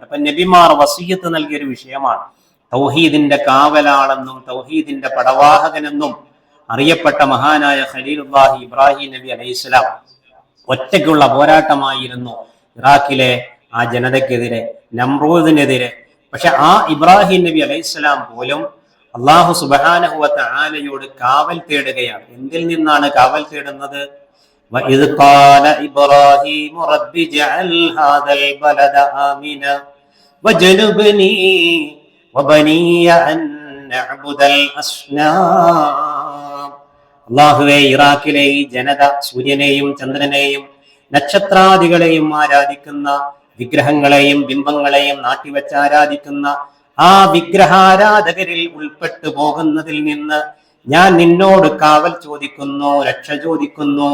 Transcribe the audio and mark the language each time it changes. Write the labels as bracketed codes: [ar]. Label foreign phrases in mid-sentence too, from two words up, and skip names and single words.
[ml] അപ്പൊ നബിമാർ വസിയത്ത് നൽകിയൊരു വിഷയമാണ്. തൗഹീദിന്റെ കാവലാളെന്നും തൗഹീദിന്റെ പടവാഹകനെന്നും അറിയപ്പെട്ട മഹാനായ ഖലീലുല്ലാഹി ഇബ്രാഹിം നബി അലൈഹിസ്സലാം ഒറ്റയ്ക്കുള്ള പോരാട്ടമായിരുന്നു ഇറാഖിലെ ആ ജനതയ്ക്കെതിരെ, നമ്രൂദിനെതിരെ. പക്ഷെ ആ ഇബ്രാഹിം നബി അലൈഹിസ്സലാം പോലും [ar] الله سبحانه و [ml] തആലയോട് കാവൽ തേടുകയാണ്. എന്തിൽ നിന്നാണ് കാവൽ തേടുന്നത്? [ar] وَإِذْ قَالَ إِبْرَاهِيمُ رَبِّ اجْعَلْ هَذَا الْبَلَدَ آمِنًا وَاجْنُبْنِي وَبَنِيَّ أَن نَّعْبُدَ الْأَصْنَامَ. [ml] അല്ലാഹുവേ, ഇറാഖിലെ ഈ ജനത സൂര്യനെയും ചന്ദ്രനെയും നക്ഷത്രാദികളെയും ആരാധിക്കുന്ന, വിഗ്രഹങ്ങളെയും ബിംബങ്ങളെയും നാട്ടിവെച്ച് ആരാധിക്കുന്ന ആ വിഗ്രഹാരാധകരിൽ ഉൾപ്പെട്ടു പോകുന്നതിൽ നിന്ന് ഞാൻ നിന്നോട് കാവൽ ചോദിക്കുന്നു, രക്ഷ ചോദിക്കുന്നു.